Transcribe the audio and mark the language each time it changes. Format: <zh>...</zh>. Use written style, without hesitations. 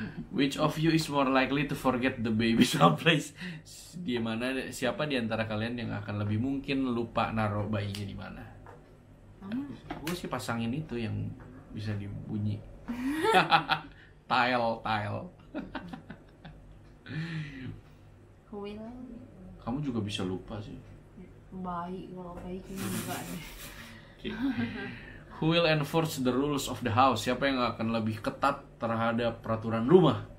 <en>Which of you is more likely to forget the baby someplace?</en> <id>Siapa di antara kalian yang akan lebih mungkin lupa naruh bayinya di mana? Gue sih pasangin itu yang bisa dibunyi.</id> <en>Tile. Will.</en> <id>Kamu juga bisa lupa sih. Bayi, kalau bayi kayaknya enggak deh.</id> <en>Okay. Who will enforce the rules of the house?</en> <id>Siapa yang akan lebih ketat terhadap peraturan rumah?</id>